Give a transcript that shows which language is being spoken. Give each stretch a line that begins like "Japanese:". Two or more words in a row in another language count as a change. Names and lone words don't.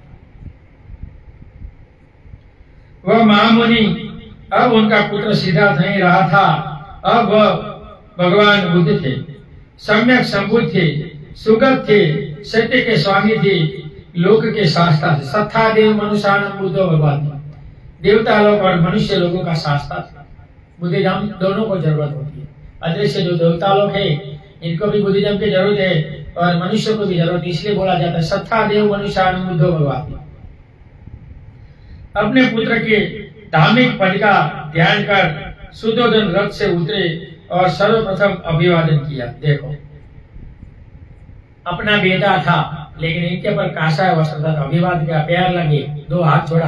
Hindi: वह महामुनि अब उनका पुत्र सिद्धार्थ नहीं रहा था, अब वह भगवान बुद्ध थे, सम्यक संबुद्ध थे, सुगत थे, सत्य के स्वामी थे, लोक के शास्त्रा थे।
Pali: सत्ता देव मनुष्यानम बुद्धो भगवान,
Hindi: देवता लोग और मनुष्य लोगों का शास्त्रा था। बुद्धिज्म दोनों को जरूरत होती है। अदृश्य जो देवता लोग है, इनको भी बुद्धिज्म की जरूरत है और मनुष्य को भी जरूरत है, इसलिए बोला जाता है
Pali: सत्ता देव मनुष्यानम बुद्धो भगवान।
Hindi: अपने पुत्र के धार्मिक पद का ध्यान कर सुदर्शन रथ से उतरे और सर्वप्रथम अभिवादन किया। देखो, अपना बेटा था, लेकिन इनके पर कासा वस्त्र था, अभिवादन किया, पैर लगे, 2 हाथ छोड़ा।